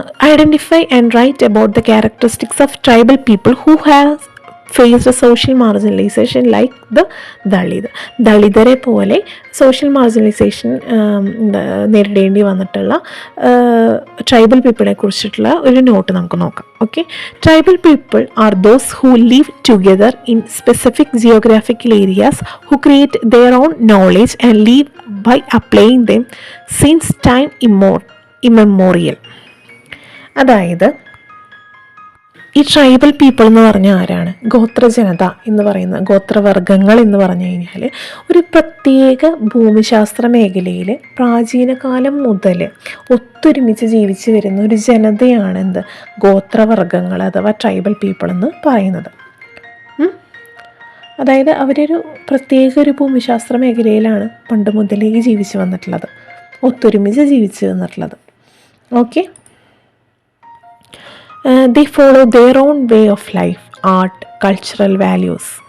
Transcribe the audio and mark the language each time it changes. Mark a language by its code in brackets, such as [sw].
[en] Identify and write about the characteristics of tribal people who have faced social marginalization like the Dalit. [ml] ദളിതരെ പോലെ social marginalisation നേരിടേണ്ടി വന്നിട്ടുള്ള tribal പീപ്പിളിനെ കുറിച്ചിട്ടുള്ള ഒരു not നമുക്ക് നോക്കാം. [en] Okay, tribal people are those who live together in specific geographical areas who create their own knowledge and live by applying them since time immemorial. [ml] അതായത് ഈ tribal people എന്ന് പറഞ്ഞാൽ ആരാണ്? ഗോത്ര ജനത എന്ന് പറയുന്ന ഗോത്രവർഗങ്ങൾ എന്ന് പറഞ്ഞു കഴിഞ്ഞാൽ ഒരു പ്രത്യേക ഭൂമിശാസ്ത്ര മേഖലയിൽ പ്രാചീന കാലം മുതൽ ഒത്തൊരുമിച്ച് ജീവിച്ച് വരുന്ന ഒരു ജനതയാണ് എന്ത്? ഗോത്രവർഗങ്ങൾ അഥവാ ട്രൈബൽ പീപ്പിൾ എന്ന് പറയുന്നത്. അതായത് അവരൊരു പ്രത്യേക ഒരു ഭൂമിശാസ്ത്ര മേഖലയിലാണ് പണ്ട് മുതലേ ജീവിച്ച് വന്നിട്ടുള്ളത്, ഒത്തൊരുമിച്ച് ജീവിച്ച് വന്നിട്ടുള്ളത്. [en] Okay, they follow their own way of life, art, cultural values.